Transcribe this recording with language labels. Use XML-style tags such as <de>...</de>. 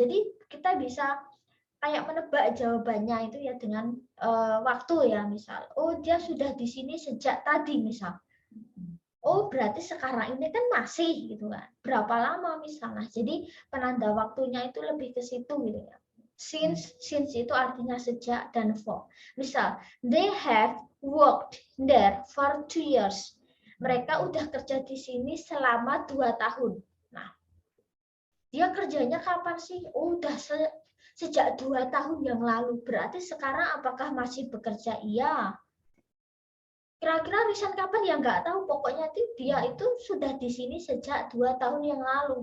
<id>Jadi kita bisa kayak menebak jawabannya itu ya dengan waktu ya misal. Oh, dia sudah di sini sejak tadi misal. Oh, berarti sekarang ini kan masih gitu kan. Berapa lama misalnya. Jadi penanda waktunya itu lebih ke situ gitu ya. Since itu artinya sejak dan for. Misal,</id> <en>they have worked there for 2 years.</en> <id>Mereka udah kerja di sini selama 2 tahun. Nah, dia kerjanya kapan sih? Oh, udah sejak 2 tahun yang lalu. Berarti sekarang apakah masih bekerja? Iya. Kira-kira resign kapan ya nggak tahu. Pokoknya dia itu sudah di sini sejak 2 tahun yang lalu.</id>